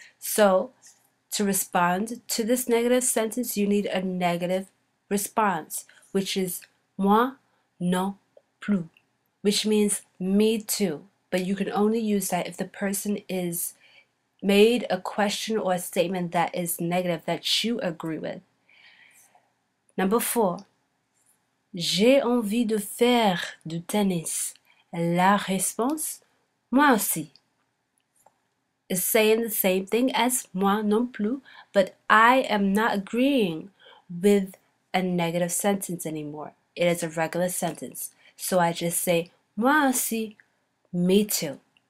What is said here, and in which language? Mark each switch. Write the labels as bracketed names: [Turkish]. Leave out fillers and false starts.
[English] So to respond to this negative sentence, you need a negative response, which is [French] moi non plus, [English] which means me too. But you can only use that if the person is made a question or a statement that is negative that you agree with. Number 4. [French] J'ai envie de faire du tennis. La réponse, moi aussi. [English] Is saying the same thing as [French] moi non plus, [English] but I am not agreeing with a negative sentence anymore. It is a regular sentence. So I just say [French] moi aussi, [English] me too.